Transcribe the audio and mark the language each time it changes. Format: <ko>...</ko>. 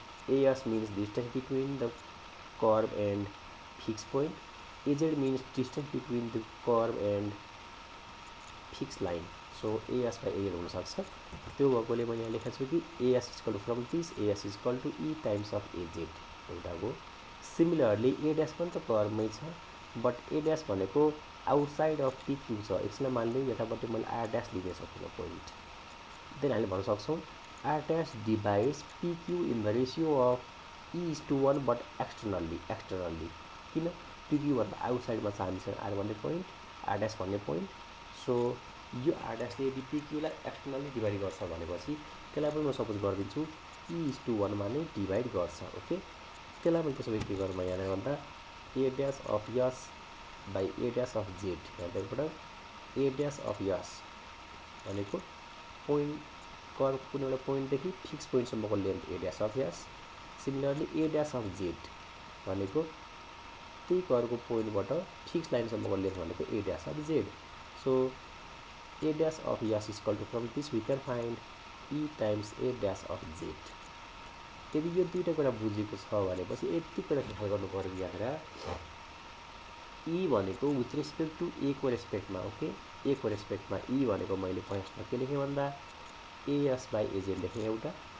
<en>AS means distance between the curve and fixed point. AZ means distance between the curve and fixed line. So AS by AZ</en> <ne>हुन सक्छ। त्यो भएकोले मैले यहाँ लेखेको छु कि</ne> <en>AS is equal to from this AS is equal to E times of AZ</en> <ne>एउटा हो। सिमिलरली A dash पनि त कर्वमै छ, बट A dash भनेको आउटसाइड अफ PQ छ। एकछिन मान्दै यतापट्टि मैले R dash लिन सक्छु पोइन्ट।</ne> <en>then</en> <ne>हामीले भन्न सक्छौँ</ne> <en>R dash divides PQ in the ratio of E is to 1 but externally।</en> <ne>किन PQ भन्दा आउटसाइडमा छ हामीसँग R भन्ने पोइन्ट, R dash भन्ने पोइन्ट। सो यो R dash ले यदि PQ लाई एक्सटर्नली डिभाइड गर्छ भनेपछि त्यसलाई पनि म सपोज गरिदिन्छु E is to 1 मा नै डिभाइड गर्छ। ओके, त्यसलाई मैले त्यसो भए के गरौँ यहाँ भन्दा A dash of S by A dash of Z। यहाँबाट A dash of S भनेको पोइन्ट कर्व कुनै एउटा पोइन्टदेखि fix पोइन्टसम्मको length A dash of S। Similarly A dash of Z भनेको त्यही कर्वको पोइन्टबाट फिक्स लाइनसम्मको लेन्थ भनेको A dash of Z।</ne> <en>So A dash of S is equal to from this we can find E times A dash of Z।</en> <ne>यदि यो दुईटा कुरा बुझेको छ भनेपछि यति कुरा ख्याल गर्नु पर्यो यहाँनिर E भनेको विथ रेस्पेक्ट टु A को रेस्पेक्टमा। ओके, A को रेस्पेक्टमा E भनेको मैले फर्स्टमा के लेखेँ भन्दा AS बाई AZ लेखेँ एउटा।</ne>